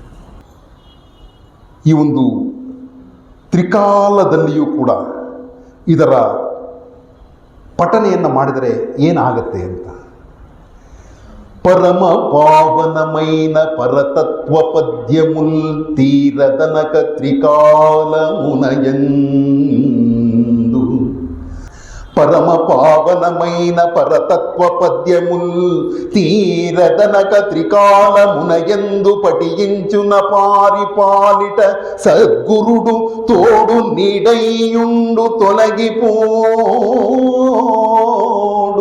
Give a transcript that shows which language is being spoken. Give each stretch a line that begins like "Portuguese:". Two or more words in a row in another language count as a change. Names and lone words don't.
Kannada: ಈ ಒಂದು ತ್ರಿಕಾಲದಲ್ಲಿಯೂ ಕೂಡ ಇದರ ಪಠನೆಯನ್ನು ಮಾಡಿದರೆ ಏನಾಗತ್ತೆ ಅಂತ.
Telugu: పరమ పావనమైన పరతత్వ పద్యముల్ తీరదనక త్రికాల మునయందు. పరమ పావనమైన పరతత్వ పద్యముల్ తీరదనక త్రికాలమునయందు పఠించున పారిపాలిట సద్గురుడు తోడు నీడయ్యుండు తొలగిపోడు.